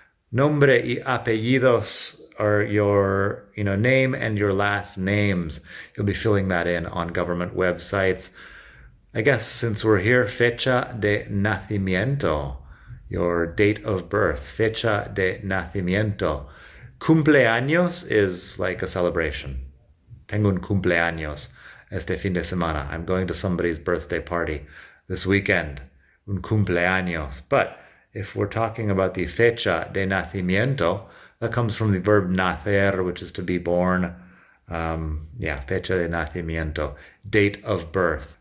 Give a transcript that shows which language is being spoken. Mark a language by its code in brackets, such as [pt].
[en] Nombre y apellidos are your, name and your last names. You'll be filling that in on government websites. I guess since we're here, fecha de nacimiento, your date of birth, fecha de nacimiento. Cumpleaños is like a celebration. [es] Tengo un cumpleaños este fin de semana. [en] I'm going to somebody's birthday party this weekend. Un cumpleaños. But if we're talking about the fecha de nacimiento, that comes from the verb nacer, which is to be born. Fecha de nacimiento, date of birth.